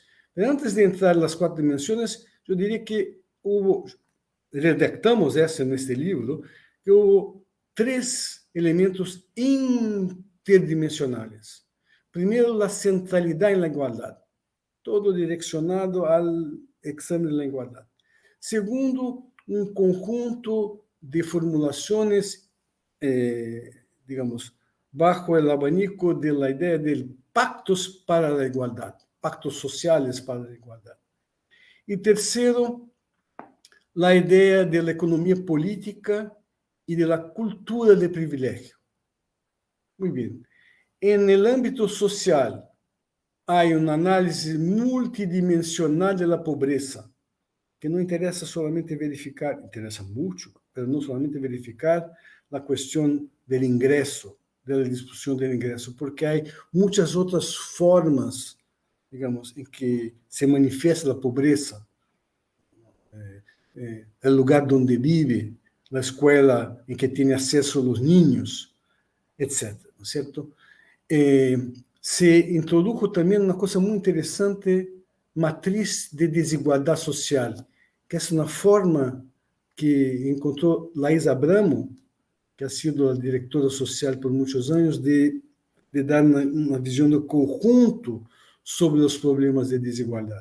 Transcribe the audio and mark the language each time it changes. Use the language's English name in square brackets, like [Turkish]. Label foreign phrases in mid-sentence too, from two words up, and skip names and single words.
[Portuguese] Mas antes de entrar nas 4 dimensões, eu diria que redactamos essa neste livro, que houve 3 elementos interdimensionais. Primeiro, a centralidade na igualdade, todo direcionado ao exame da igualdade. Segundo, um conjunto de formulações, [Spanish] digamos, bajo el abanico de la idea de pactos para la igualdad, pactos sociales para la igualdad. Y tercero, la idea de la economía política y de la cultura de privilegio. Muy bien. En el ámbito social, hay una análisis multidimensional de la pobreza, [Portuguese] que não interessa solamente verificar, interessa muito, mas não solamente verificar a questão do ingresso, da distribuição do ingresso, porque há muitas outras formas, digamos, em que se manifesta a pobreza, o lugar onde vive, a escola em que tem acesso os niños, etc. [Spanish] ¿No es cierto? Se introdujo [Portuguese] também uma coisa muito interessante, matriz de desigualdade social, que é uma forma que encontrou Laís Abramo, que [Spanish] ha sido [Portuguese] a diretora social por muitos anos, de dar uma visão do conjunto sobre os problemas de desigualdade.